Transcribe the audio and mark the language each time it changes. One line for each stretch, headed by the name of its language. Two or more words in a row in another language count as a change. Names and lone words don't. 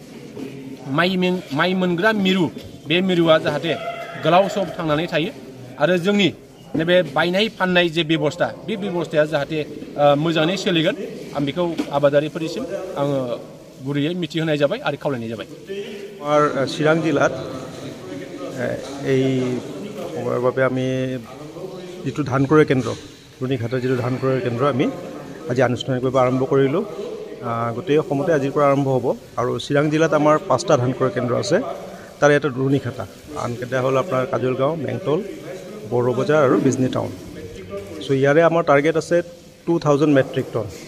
Bodo: माइ मोनग्रा मिरु बे मिरुआ जाहाथे गोलाव सम थांनानै थायो आरो जोंनि नैबे बायनाय फाननाय जे बेबस्था बे बेबस्थाया जाहाथे मोजाङै सोलिगोन आं बेखौ आबादारिफोरनिसिम आङो गुरैयै मिथिहोनाय जाबाय आरो खावलायनाय जाबाय
Assamese: আমাৰ চিৰাং জিলাত এই সময়ৰ বাবে আমি যিটো ধান ক্ৰয় কেন্দ্ৰ ৰুনিখাটাৰ যিটো ধান ক্ৰয় কেন্দ্ৰ আমি আজি আনুষ্ঠানিকভাৱে আৰম্ভ কৰিলোঁ গোটেই অসমতে আজিৰ পৰা আৰম্ভ হ'ব আৰু চিৰাং জিলাত আমাৰ 5টা ধান ক্ৰয় কেন্দ্ৰ আছে তাৰে এটা ৰুনিখাটা আনকেইটা হ'ল আপোনাৰ কাজলগাঁও বেংটল বড়ো বজাৰ আৰু বিজনী টাউন চ' ইয়াৰে আমাৰ টাৰ্গেট আছে 2000
English: metric ton